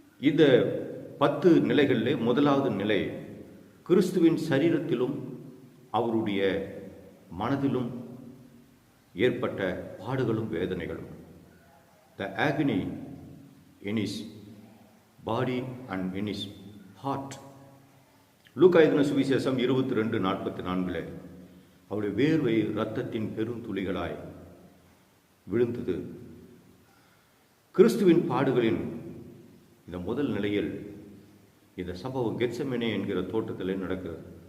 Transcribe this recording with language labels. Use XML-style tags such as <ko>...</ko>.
<ta>இந்த 10 நிலைகளிலே முதலாவது நிலை கிறிஸ்துவின் சரீரத்திலும் அவருடைய மனதிலும் ஏற்பட்ட பாடுகளும் வேதனைகளும்.</ta> <en>The agony in his body and in his heart.</en> <ta>லூக்கா எழுதின சுவிசேஷம் 22:44 அவருடைய வேர்வை இரத்தத்தின் பெருந்துளிகளாய் விழுந்தது. கிறிஸ்துவின் பாடுகளின் இந்த முதல் நிலையில் இந்த சம்பவம் கெத்செமனே என்கிற தோட்டத்திலே நடக்கிறது.</ta>